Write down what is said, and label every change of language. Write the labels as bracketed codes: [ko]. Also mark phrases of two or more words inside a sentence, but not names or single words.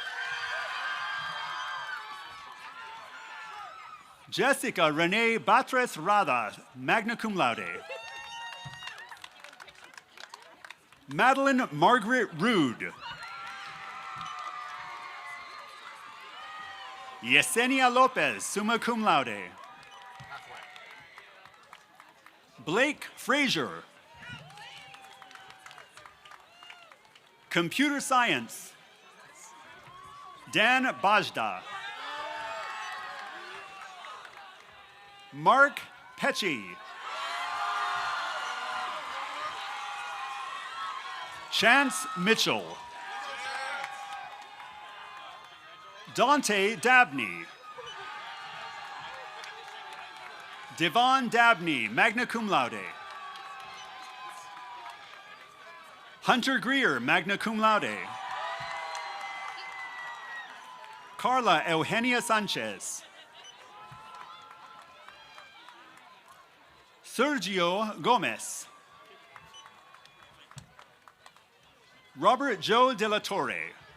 [en] Jessica Renee Batres Rada, [la] magna cum laude. [en] Madeline Margaret Rude. Yesenia Lopez, [la] summa cum laude. [en] Blake Frazier. Computer Science. Dan Bajda. Mark Pecci. Chance Mitchell. Dante Dabney. Devon Dabney, [la] magna cum laude. [en] Hunter Greer, [la] magna cum laude. [en] Carla Eugenia Sanchez. Sergio Gomez. Robert Joe De La Torre.